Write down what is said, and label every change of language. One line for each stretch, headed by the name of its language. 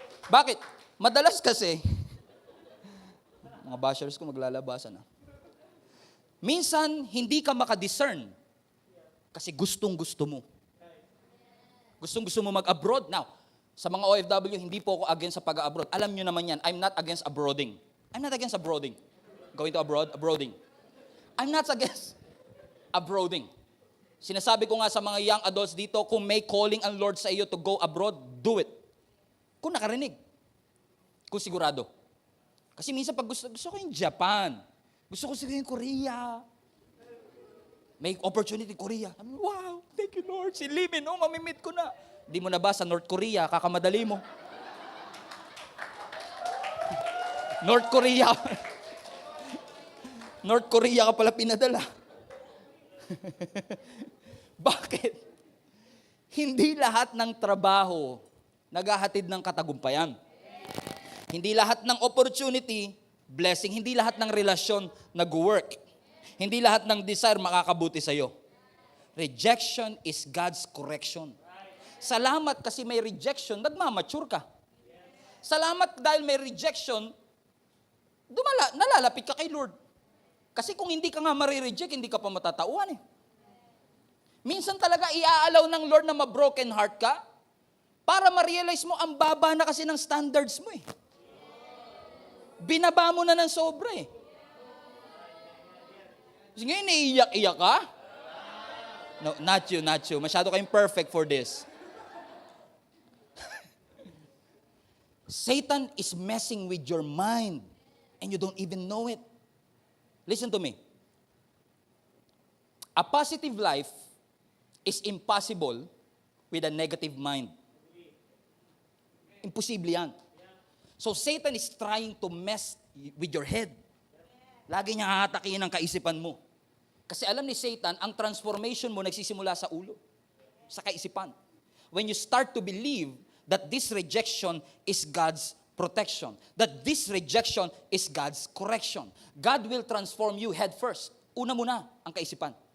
Filipino: Bakit? Madalas kasi, mga bashers ko maglalabasan. Minsan, hindi ka makadiscern kasi gustong-gusto mo. Gustong-gusto mo mag-abroad. Now, sa mga OFW, hindi po ako against sa pag-abroad. Alam nyo naman yan,
English: I'm not against abroading. I'm not against abroading. Going to abroad, abroading. I'm not against abroading.
Filipino: Sinasabi ko nga sa mga young adults dito, kung may calling ang Lord sa iyo
English: to go abroad, do it.
Filipino: Kung nakarinig. Kung sigurado. Kasi minsan pag gusto ko yung Japan. Gusto ko siguro yung Korea. May opportunity Korea. Wow,
English: thank you Lord.
Filipino: Si Limin, mamimit ko na. Di mo na ba sa North Korea, kakamadali mo. North Korea. North Korea ka pala pinadala. Bakit? Hindi lahat ng trabaho naghahatid ng katagumpayan. Hindi lahat ng opportunity, blessing. Hindi lahat ng relasyon nag-work. Hindi lahat ng desire makakabuti sa'yo.
English: Rejection is God's correction.
Filipino: Salamat kasi may rejection, nagmamature ka. Salamat dahil may rejection, nalalapit ka kay Lord. Kasi kung hindi ka nga marireject, hindi ka pa matatauhan eh. Minsan talaga iaalaw ng Lord na ma-broken heart ka para ma-realize mo ang baba na kasi ng standards mo eh. Binaba mo na ng sobra eh. Kasi ngayon, naiiyak-iyak ka?
English: No, not you.
Filipino: Masyado kayong
English: perfect for this. Satan is messing with your mind and you don't even know it. Listen to me. A positive life is impossible with a negative mind.
Filipino: Imposible yan.
English: So Satan is trying to mess with your head.
Filipino: Lagi niya hahatakin ang kaisipan mo. Kasi alam ni Satan, ang transformation mo nagsisimula sa ulo, sa kaisipan.
English: When you start to believe that this rejection is God's protection, that this rejection is God's correction, God will transform you head first.
Filipino: Una muna ang kaisipan.